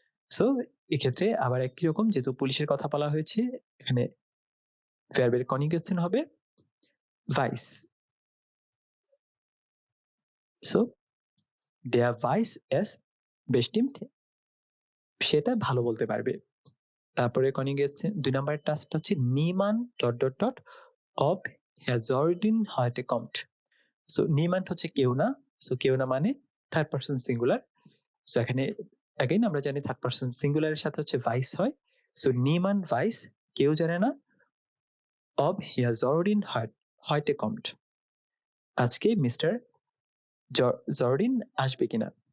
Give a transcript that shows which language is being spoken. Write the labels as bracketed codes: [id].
[bn] So এক্ষেত্রে আবার একই রকম, যেহেতু পুলিশের কথা বলা হয়েছে, এখানে ভার্বের কনজুগেশন হবে weiß. So [de] der weiß es bestimmt, [bn] সেটা ভালো বলতে পারবে। তারপরে কনজুগেশন ২ নম্বরের টাস্কটা হচ্ছে niemand ... [de] ob Herr Sordin heute kommt. [bn] So niemand হচ্ছে কেউ না। সো কেউ না মানে থার্ড পারসন সিঙ্গুলার। সো এখানে এগেইন আমরা জানি থার্ড পারসন সিঙ্গুলারের সাথে হচ্ছে ভাইস হয়। সো [de] niemand weiß, [bn] কেউ জানে না, [de] ob Herr Sordin heute kommt, [bn] আজকে মিস্টার জর্ডিন আসবে কিনা।